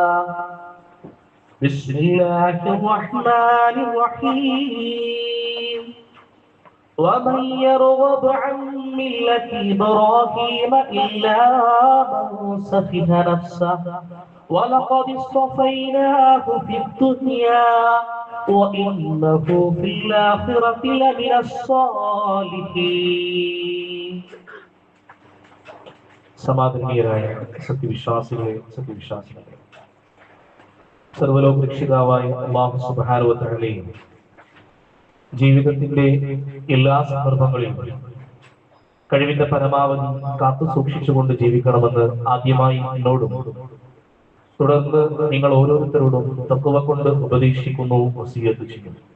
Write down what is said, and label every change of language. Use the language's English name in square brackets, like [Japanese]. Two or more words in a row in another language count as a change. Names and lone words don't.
[Arabic] بسم الله الرحمن الرحيم ومن يرغب عن ملة إبراهيم إلا من سفه نفسه ولقد اصطفيناه في الدنيا وإنه في الآخرة لمن [Malayalam] الصالحين സമാധാനീയരായ സത്യവിശ്വാസികളെ സർവ്വലോക രക്ഷിതാവായ [Arabic] الله سبحانه وتعالى [Malayalam] ജീവിതത്തിന്റെ എല്ലാ സന്ദർഭങ്ങളിലും കഴിവിന്റെ പരമാവധി കാത്തു സൂക്ഷിച്ചുകൊണ്ട് ജീവിക്കണമെന്ന് ആദ്യമായി എന്നോടും തുടർന്ന് നിങ്ങൾ ഓരോരുത്തരോടും തഖ്വ കൊണ്ട് ഉപദേശിക്കുന്നു, വസിയ്യത്ത് ചെയ്യുന്നു.